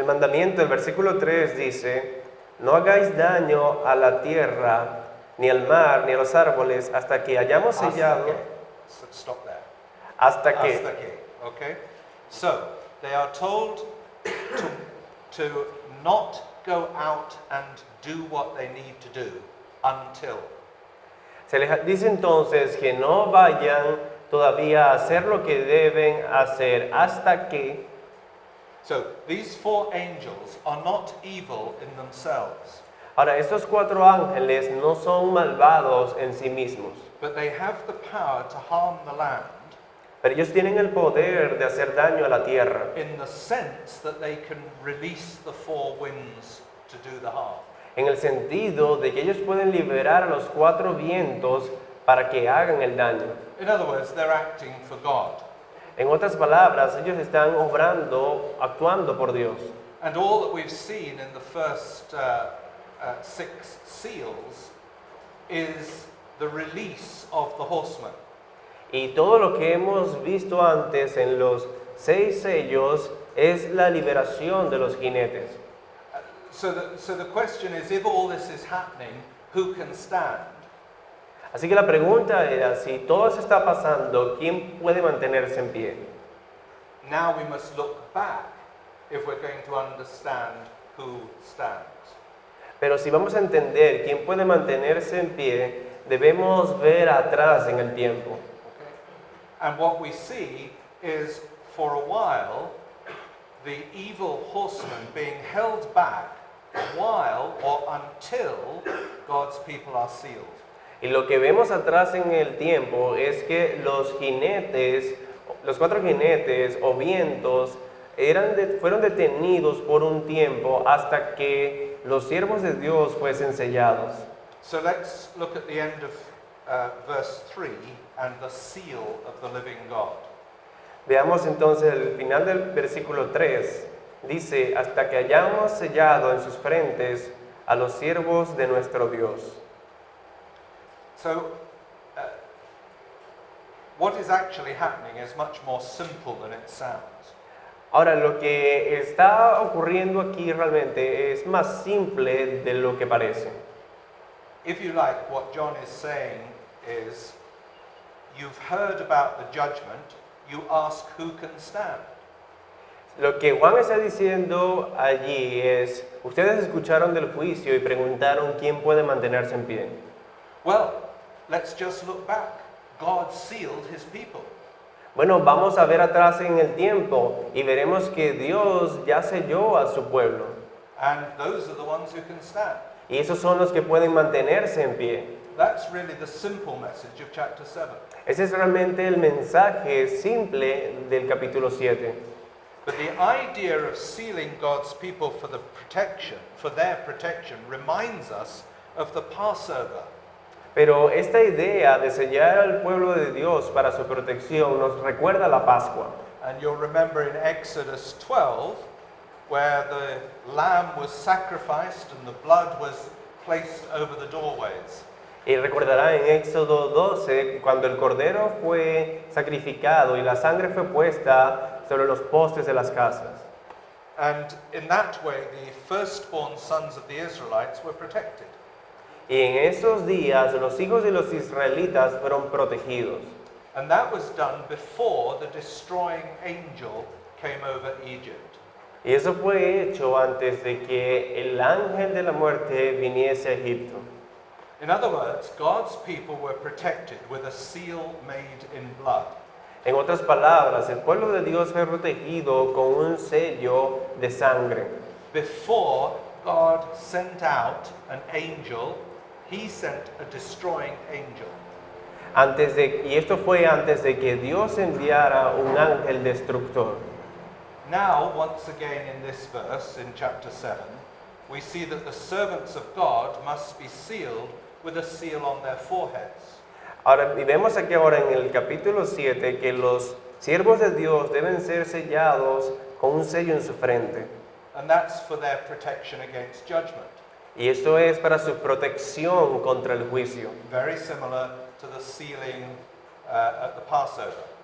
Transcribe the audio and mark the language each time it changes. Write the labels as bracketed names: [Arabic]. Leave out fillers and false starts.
[Spanish] El mandamiento, el versículo 3 dice, no hagáis daño a la tierra, ni al mar, ni a los árboles, hasta que hayamos sellado. [English] Stop there. [Spanish] Hasta Hasta que. que. [English] Okay? So, they are told to not go out and do what they need to do until. [Spanish] Se les dice entonces que no vayan todavía a hacer lo que deben hacer hasta que. [English] So, these 4 angels are not evil in themselves, [Spanish] Ahora, estos 4 ángeles no son malvados en sí mismos, [English] but they have the power to harm the land [Spanish] pero ellos tienen el poder de hacer daño a la tierra, [English] in the sense that they can release the 4 winds to do the harm. [Spanish] en el sentido de que ellos pueden liberar a los 4 vientos para que hagan el daño. [English] In other words, they're acting for God. [Spanish] En otras palabras, ellos están obrando, actuando por Dios. [English] And all that we've seen in the first 6 seals is the release of the horsemen. [Spanish] Y todo lo que hemos visto antes en los 6 sellos es la liberación de los jinetes. [English] So the question is, if all this is happening, who can stand? [Spanish] Así que la pregunta era, si todo eso está pasando, ¿quién puede mantenerse en pie? [English] Now we must look back if we're going to understand who stands. [Spanish] Pero si vamos a entender quién puede mantenerse en pie, debemos ver atrás en el tiempo. [English] Okay? And what we see is, for a while, the evil horsemen being held back while or until God's people are sealed. [Spanish] Y lo que vemos atrás en el tiempo es que los jinetes, los 4 jinetes o vientos, fueron detenidos por un tiempo hasta que los siervos de Dios fuesen sellados. [English] So let's look at the end of verse 3 and the seal of the living God. [Spanish] Veamos entonces el final del versículo 3. Dice, hasta que hayamos sellado en sus frentes a los siervos de nuestro Dios. [English] So, what is actually happening is much more simple than it sounds. [Spanish] Ahora, lo que está ocurriendo aquí realmente es más simple de lo que parece. [English] If you like, what John is saying is, you've heard about the judgment, you ask who can stand. [Spanish] Lo que Juan está diciendo allí es, ustedes escucharon del juicio y preguntaron quién puede mantenerse en pie. [English] Well, let's just look back. God sealed his people. [Spanish] Bueno, vamos a ver atrás en el tiempo y veremos que Dios ya selló a su pueblo. [English] And those are the ones who can stand. [Spanish] Y esos son los que pueden mantenerse en pie. [English] That's really the simple message of chapter 7. [Spanish] Ese es realmente el mensaje simple del capítulo 7. [English] But the idea of sealing God's people for their protection, reminds us of the Passover. [Spanish] Pero esta idea de sellar al pueblo de Dios para su protección nos recuerda la Pascua. [English] And you'll remember in Exodus 12, where the lamb was sacrificed and the blood was placed over the doorways. [Spanish] Y recordará en Éxodo 12 cuando el cordero fue sacrificado y la sangre fue puesta sobre los postes de las casas. [English] And in that way, the firstborn sons of the Israelites were protected. [Spanish] Y en esos días los hijos de los israelitas fueron protegidos. [English] And that was done before the destroying angel came over Egypt. [Spanish] Y eso fue hecho antes de que el ángel de la muerte viniese a Egipto. [English] In other words, God's people were protected with a seal made in blood. [Spanish] En otras palabras, el pueblo de Dios fue protegido con un sello de sangre. [English] Before God sent out an angel, he sent a destroying angel. [Spanish] Y esto fue antes de que Dios enviara un ángel destructor. [English] Now, once again in this verse, in chapter 7, we see that the servants of God must be sealed with a seal on their foreheads. [Spanish] Ahora, y vemos aquí ahora en el capítulo 7 que los siervos de Dios deben ser sellados con un sello en su frente. [English] And that's for their protection against judgment. [Spanish] Y esto es para su protección contra el juicio. [English] Very similar to the sealing at the Passover.